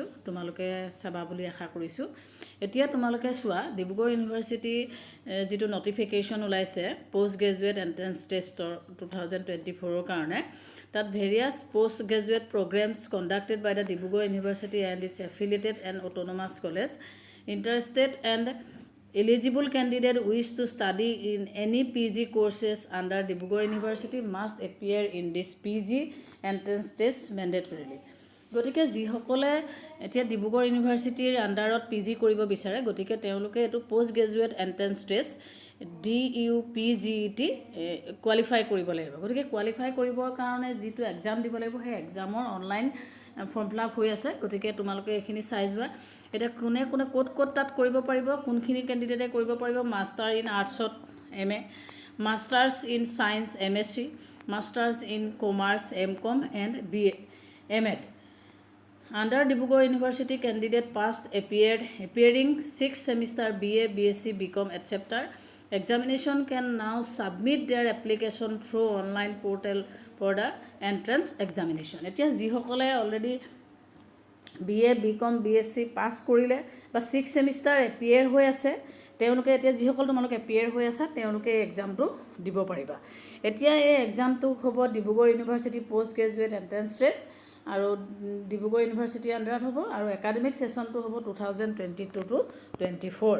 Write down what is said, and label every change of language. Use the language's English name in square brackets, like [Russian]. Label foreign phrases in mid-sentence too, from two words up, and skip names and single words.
[Assamese] তোমালোকে চাবা বুলি আশা কৰিছোঁ। এতিয়া তোমালোকে চোৱা, ডিব্ৰুগড় ইউনিভাৰ্চিটি যিটো নটিফিকেশ্যন ওলাইছে [English] post graduate entrance testৰ 2024ৰ [Assamese] কাৰণে, তাত [English] various post graduate programmes conducted by the Dibrugarh University and its affiliated and autonomous college. Interested and eligible candidate wish to study in any PG courses under Dibrugarh University must appear in this PG entrance test mandatorily. [Assamese] গতিকে যিসকলে এতিয়া ডিব্ৰুগড় ইউনিভাৰ্চিটিৰ আণ্ডাৰত PG কৰিব বিচাৰে, গতিকে তেওঁলোকে এইটো [English] post graduate entrance test [Assamese] DUPGET কোৱালিফাই কৰিব লাগিব। গতিকে কোৱালিফাই কৰিবৰ কাৰণে যিটো এক্সাম দিব লাগিব, সেই এক্সামৰ [English] online form fill up [Assamese] হৈ আছে। গতিকে তোমালোকে এইখিনি চাই যোৱা। এতিয়া কোনে কোনে ক'ত তাত কৰিব পাৰিব, কোনখিনি কেণ্ডিডেটে কৰিব পাৰিব: [English] master in artsত [Assamese] MA, [English] masters in science [Assamese] MSc, [English] masters in commerce [Assamese] MCom এণ্ড BA MAd. [English] Under Dibrugarh University, candidate past appearing 6th semester BA, BSc, BCom, etc. Examination can now submit their application through online portal for the entrance examination. [Assamese] এতিয়া যিসকলে অলৰেডি BA, BCom, BSc পাছ কৰিলে বা [English] 6th semester appear [Assamese] হৈ আছে, তেওঁলোকে এতিয়া যিসকল তোমালোকে এপিয়াৰ হৈ আছা, তেওঁলোকে এই এক্সামটো দিব পাৰিবা। এতিয়া এই এক্সামটো হ'ব ডিব্ৰুগড় ইউনিভাৰ্চিটি পোষ্ট গ্ৰেজুৱেট এণ্ট্ৰেন্স টেষ্ট আৰু ডিব্ৰুগড় ইউনিভাৰ্চিটিৰ আণ্ডাৰত হ'ব আৰু [English] academic sessionটো [Assamese] হ'ব 2022 to 24।